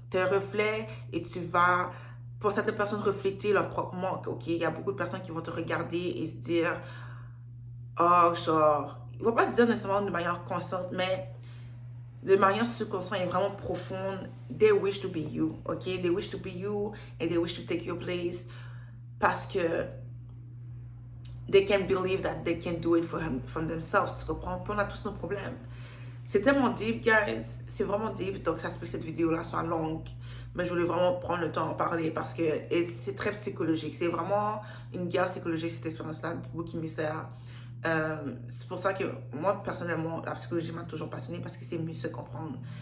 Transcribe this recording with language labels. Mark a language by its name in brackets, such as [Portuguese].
[French] Tu es un reflet et tu vas, pour certaines personnes, refléter leur propre manque. Ok, il y a beaucoup de personnes qui vont te regarder et se dire, oh, genre, ils vont pas se dire nécessairement de manière consciente, mais de manière subconsciente et vraiment profonde, [English] they wish to be you, [French] ok? [English] They wish to be you and they wish to take your place [French] parce que [English] they can't believe that they can do it from themselves. [French] Tu comprends? Puis on a tous nos problèmes. C'est tellement deep, guys. C'est vraiment deep. Donc, ça se peut que cette vidéo-là soit longue. Mais je voulais vraiment prendre le temps d'en parler parce que c'est très psychologique. C'est vraiment une guerre psychologique, cette expérience-là, du bouc émissaire. C'est pour ça que moi, personnellement, la psychologie m'a toujours passionnée parce que c'est mieux se comprendre.